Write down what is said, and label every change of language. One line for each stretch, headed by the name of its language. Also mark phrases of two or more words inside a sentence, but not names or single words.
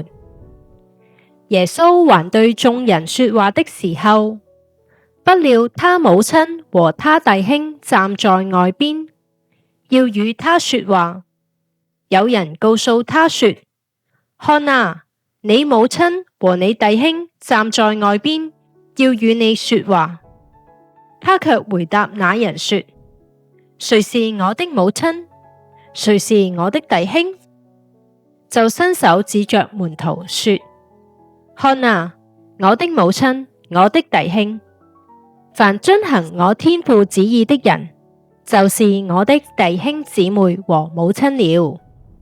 Chinese: 耶穌還對眾人說話的時候，不料他母親和他弟兄站在外邊，要與他說話。有人告訴他說：看啊，你母親和你弟兄站在外邊，要與你說話。他卻回答那人說：誰是我的母親？誰是我的弟兄？就伸手指着門徒說：看啊，我的母親，我的弟兄！凡遵行我天父旨意的人，就是我的弟兄姊妹和母親了。